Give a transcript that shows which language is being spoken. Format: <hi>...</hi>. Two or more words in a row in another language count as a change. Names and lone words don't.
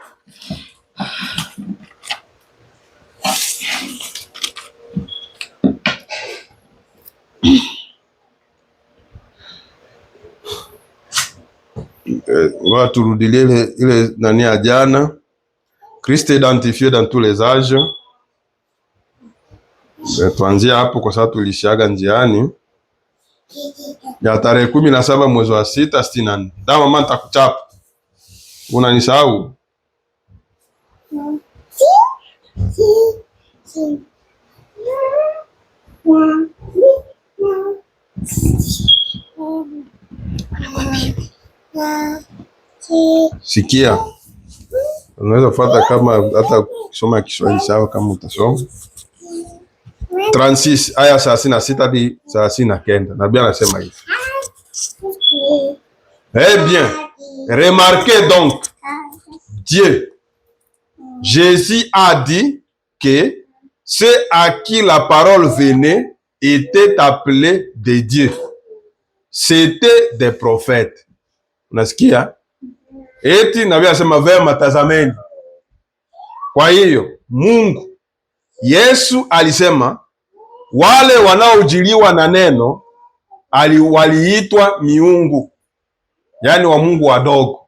<sw>Turudilie ile nani ya jana.</sw> <fr>Christ identifié dans tous les âges.</fr> <sw>Tuanzia hapo kwa sababu tulishaga njiani. Ya tarehe 17 mwezi wa 6 64. Ndio mama nitakuchapa. Unanisahau? Sikia. Unaweza kufuata kama hata kusoma Kiswahili sawa kama utasoma. 36 aya 36 hadi 39. Nabii anasema hivi.</sw> <fr>Eh bien, remarquez donc, Dieu, Jésus a dit que ceux à qui la parole venait étaient appelés des dieux. C'était des prophètes.</fr> <sw>Unasikia? Eti nabii anasema vema, tazameni. Kwa hiyo Mungu, Yesu alisema wale wanaojiliwa na neno waliitwa miungu, yaani wa Mungu wadogo.</sw>